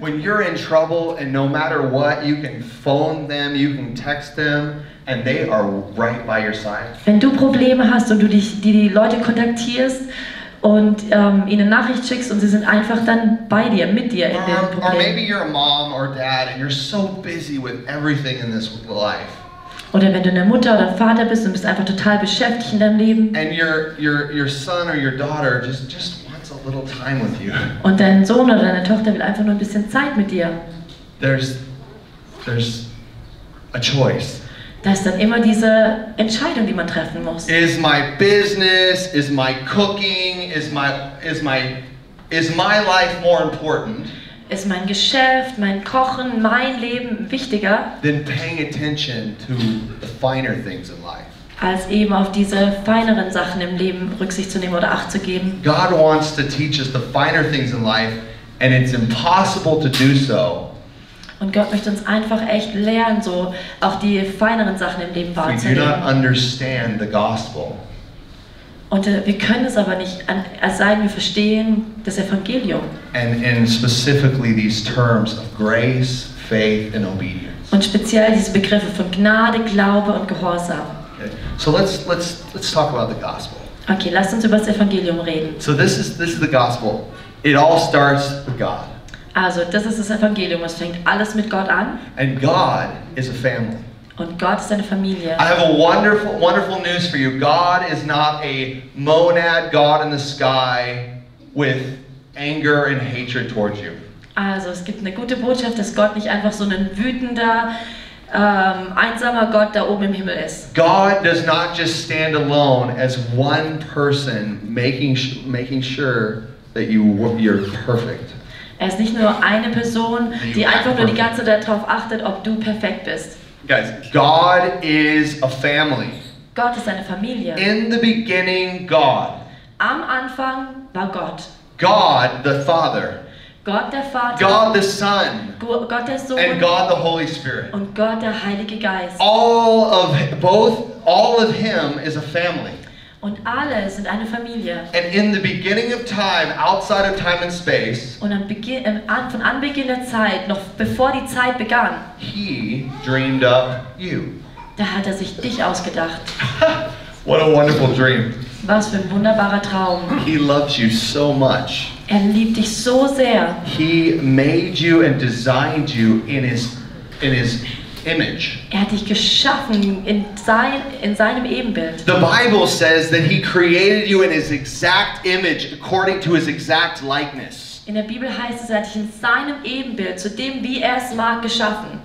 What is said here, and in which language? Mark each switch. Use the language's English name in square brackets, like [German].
[English] When you're in trouble and no matter what, you can phone them, you can text them and they are right by your side. [German] Wenn du Probleme hast und du die Leute kontaktierst und ihnen Nachricht schickst und sie sind einfach dann bei dir, mit dir in dem [English] Or maybe [German] Problem. [English] you're a mom or dad and you're so busy with everything in this life. [German] Oder wenn du eine Mutter oder ein Vater bist und bist einfach total beschäftigt in deinem Leben [English] And your son or your daughter just wants a little time with you. [German] und dein Sohn oder deine Tochter will einfach nur ein bisschen Zeit mit dir. [English] There's a choice. [German] Da ist dann immer diese Entscheidung, die man treffen muss. [English] Is my business, is my cooking, is my life more important [German] Ist mein Geschäft, mein Kochen, mein Leben wichtiger, [English] than paying attention to the finer things in life? [German] als eben auf diese feineren Sachen im Leben Rücksicht zu nehmen oder Acht zu geben? [English] God wants to teach us the finer things in life, and it's impossible to do so [German] Und Gott möchte uns einfach echt lernen, so auch die feineren Sachen im Leben [English] if we do [German] wahrzunehmen. [English] not understand the gospel. [German] Und wir können es aber nicht, es sei denn, wir verstehen das Evangelium. [English] And specifically these terms of grace, faith, and obedience. [German] Und speziell diese Begriffe von Gnade, Glaube und Gehorsam. [English] Okay? So let's talk about the gospel. [German] Okay, lasst uns über das Evangelium reden. [English] So this is the gospel. It all starts with God. [German] Also, das ist das Evangelium. Es fängt alles mit Gott an. [English] And God is a family. [German] Und Gott ist eine Familie. [English] I have a wonderful news for you. God is not a monad God in the sky with anger and hatred towards you. [German] Also, es gibt eine gute Botschaft, dass Gott nicht einfach so ein wütender, einsamer Gott da oben im Himmel ist. [English] God does not just stand alone as one person making sure that you're perfect. [German] Er ist nicht nur eine Person, die einfach nur die ganze Zeit darauf achtet, ob du perfekt bist. [English] Guys, God is a family. [German] Gott ist eine Familie. [English] In the beginning, God. [German] Am Anfang war Gott. [English] God the Father. [German] Gott der Vater. [English] God the Son. [German] Gott der Sohn. [English] And God the Holy Spirit. [German] Und Gott der Heilige Geist. [English] All of Him is a family. [German] Und alle sind eine Familie. [English] And in the beginning of time, outside of time and space, [German] Und von Anbeginn der Zeit, noch bevor die Zeit begann, [English] He dreamed up you. [German] da hat er sich dich ausgedacht. [English] What a wonderful dream. [German] Was für ein wunderbarer Traum. [English] He loves you so much. [German] Er liebt dich so sehr. [English] He made you and designed you in His image. [German] Er hat dich geschaffen in seinem Ebenbild. [English] The Bible says that He created you in His exact image according to His exact likeness. [German] In der Bibel heißt es, er hat dich in seinem Ebenbild, zu dem, wie er es mag, geschaffen.